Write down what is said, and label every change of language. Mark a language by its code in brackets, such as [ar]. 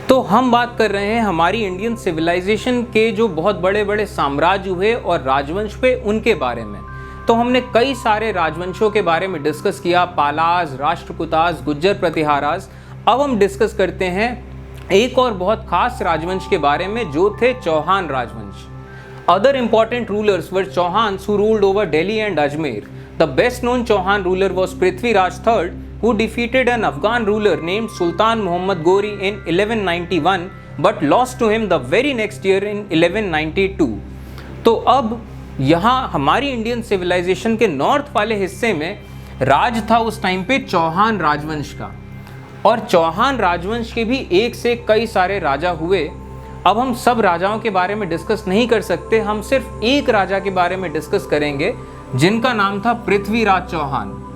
[hi] तो हम बात कर रहे हैं हमारी इंडियन सिविलाइजेशन के जो बहुत बड़े बड़े साम्राज्य हुए और राजवंश हुए उनके बारे में। तो हमने कई सारे राजवंशों के बारे में डिस्कस किया, पालाज, राष्ट्रकूताज, गुज्जर प्रतिहाराज। अब हम डिस्कस करते हैं एक और बहुत खास राजवंश के बारे में जो थे चौहान राजवंश। [en] Other important rulers were Chauhans who ruled over Delhi and Ajmer. The best known Chauhan ruler was Prithviraj III, who defeated an Afghan ruler named Sultan Muhammad Ghori in 1191 but lost to him the very next year in 1192. [hi] तो अब यहाँ हमारी Indian civilisation के north वाले हिस्से में राज था उस टाइम पे चौहान राजवंश का। और चौहान राजवंश के भी एक से कई सारे राजा हुए। अब हम सब राजाओं के बारे में डिस्कस नहीं कर सकते, हम सिर्फ एक राजा के बारे में डिस्कस करेंगे जिनका नाम था पृथ्वीराज चौहान।